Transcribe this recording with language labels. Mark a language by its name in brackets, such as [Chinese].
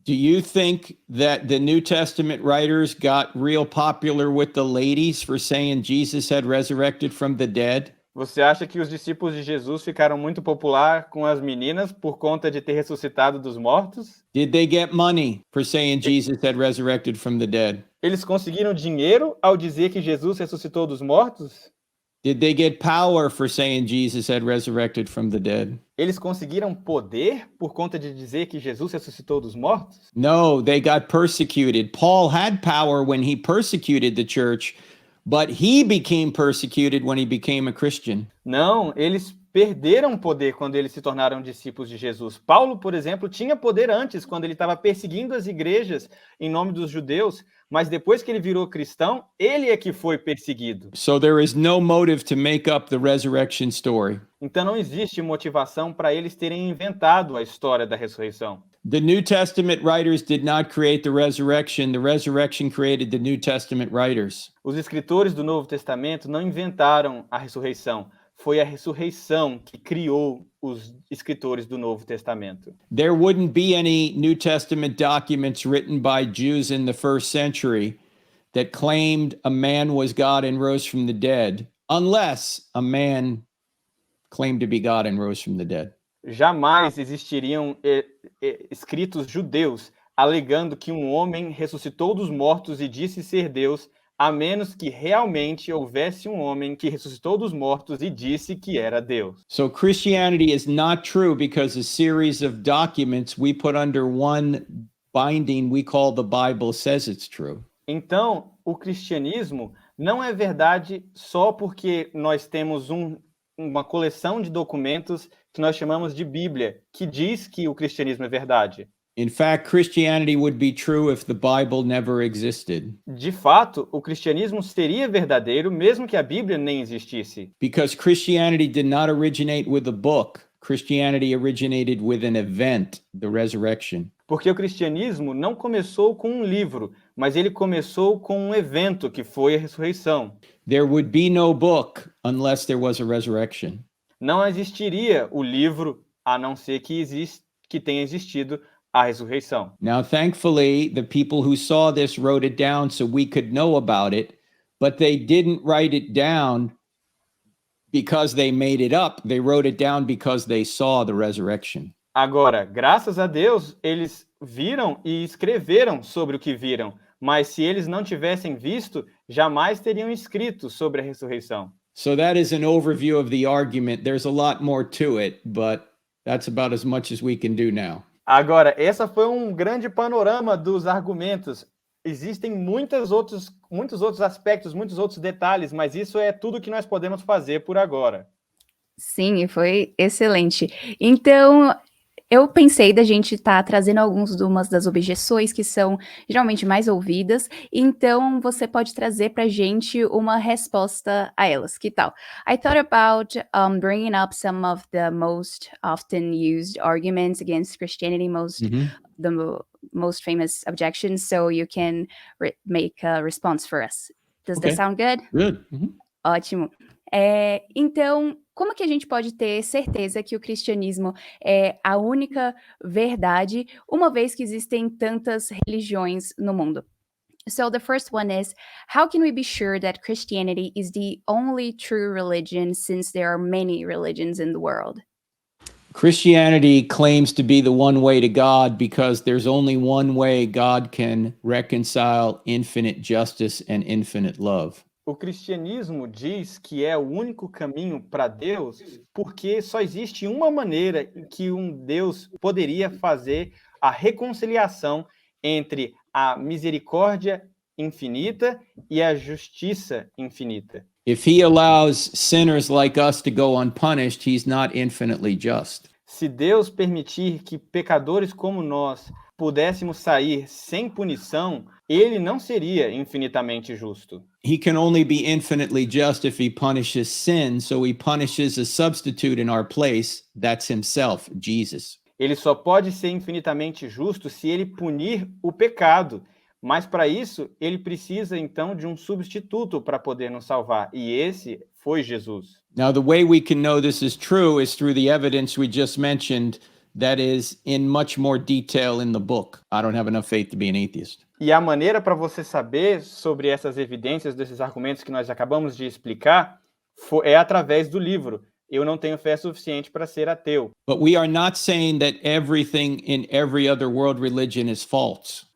[English] Do you think that the New Testament writers got real popular with the ladies for saying Jesus had resurrected from the dead? [Portuguese] Você acha que os discípulos de Jesus ficaram muito popular com as meninas por conta de ter ressuscitado dos mortos? [English] Did they get money for saying Jesus had resurrected from the dead? [Portuguese] Eles conseguiram dinheiro ao dizer que Jesus ressuscitou dos mortos? [English] Did they get power for saying Jesus had resurrected from the dead? [Portuguese] Eles conseguiram poder por conta de dizer que Jesus ressuscitou dos mortos? [English] No, they got persecuted. Paul had power when he persecuted the church, but he became persecuted when he became a Christian. [Portuguese] Não, eles perderam poder quando eles se tornaram discípulos de Jesus. Paulo, por exemplo, tinha poder antes, quando ele estava perseguindo as igrejas em nome dos judeus, mas depois que ele virou cristão, ele é que foi perseguido. [English] So there is no motive to make up the resurrection story. [Portuguese] Então não existe motivação para eles terem inventado a história da ressurreição. [English] The New Testament writers did not create the resurrection created the New Testament writers. [Portuguese] Os escritores do Novo Testamento não inventaram a ressurreição. Foi a ressurreição que criou os escritores do Novo Testamento. [English] There wouldn't be any New Testament documents written by Jews in the first century that claimed a man was God and rose from the dead, unless a man claimed to be God and rose from the dead. [Portuguese] Jamais existiriam escritos judeus alegando que um homem ressuscitou dos mortos e disse ser Deus, a menos que realmente houvesse um homem que ressuscitou dos mortos e disse que era Deus. [English] So Christianity is not true because a series of documents we put under one binding we call the Bible says it's true. [Portuguese] Então, o cristianismo não é verdade só porque nós temos um uma coleção de documentos que nós chamamos de Bíblia, que diz que o cristianismo é verdade. [English] In fact, Christianity would be true if the Bible never existed, [Portuguese] De fato, o cristianismo seria verdadeiro mesmo que a Bíblia nem existisse. [English] because Christianity did not originate with a book. Christianity originated with an event, the resurrection. [Portuguese] Porque o cristianismo não começou com um livro, mas ele começou com um evento que foi a ressurreição. [English] There would be no book unless there was a resurrection. [Portuguese] Não existiria o livro a não ser que tenha existido a ressurreição. [English] Now, thankfully, the people who saw this wrote it down so we could know about it, but they didn't write it down because they made it up. They wrote it down because they saw the resurrection. [Portuguese] Agora, graças a Deus, eles viram e escreveram sobre o que viram, mas se eles não tivessem visto, jamais teriam escrito sobre a ressurreição. [English] So that is an overview of the argument. There's a lot more to it, but that's about as much as we can do now. [Portuguese] Agora, essa foi um grande panorama dos argumentos. Existem muitos outros aspectos, muitos outros detalhes, mas isso é tudo que nós podemos fazer por agora. Sim, foi excelente. Então, eu pensei da gente estar trazendo algumas das objeções que são geralmente mais ouvidas, então você pode trazer para a gente uma resposta a elas. Que tal? [English] I thought about bringing up some of the most often used arguments against Christianity, the most famous objections, so you can make a response for us. Does that Okay. sound good? Good. [Portuguese] Ótimo. Então, como que a gente pode ter certeza que o cristianismo é a única verdade, uma vez que existem tantas religiões no mundo? [English] So the first one is, how can we be sure that Christianity is the only true religion since there are many religions in the world? Christianity claims to be the one way to God because there's only one way God can reconcile infinite justice and infinite love. [Portuguese] O cristianismo diz que é o único caminho para Deus, porque só existe uma maneira em que um Deus poderia fazer a reconciliação entre a misericórdia infinita e a justiça infinita. [English] If he allows sinners like us to go unpunished, he's not infinitely just. [Portuguese] Se Deus permitir que pecadores como nós pudéssemos sair sem punição, ele não seria infinitamente justo. [English] He can only be infinitely just if he punishes sin, so he punishes a substitute in our place, that's himself, Jesus. [Portuguese] Ele só pode ser infinitamente justo se ele punir o pecado, mas para isso ele precisa então de um substituto para poder nos salvar, e esse foi Jesus. [English] Now, the way we can know this is true is through the evidence we just mentioned, that is in much more detail in the book. I don't have enough faith to be an atheist. [Portuguese] E a maneira para você saber sobre essas evidências, desses argumentos que nós acabamos de explicar, é através do livro. Eu não tenho fé suficiente para ser ateu. [English] But we are not saying that everything in every other world religion is false.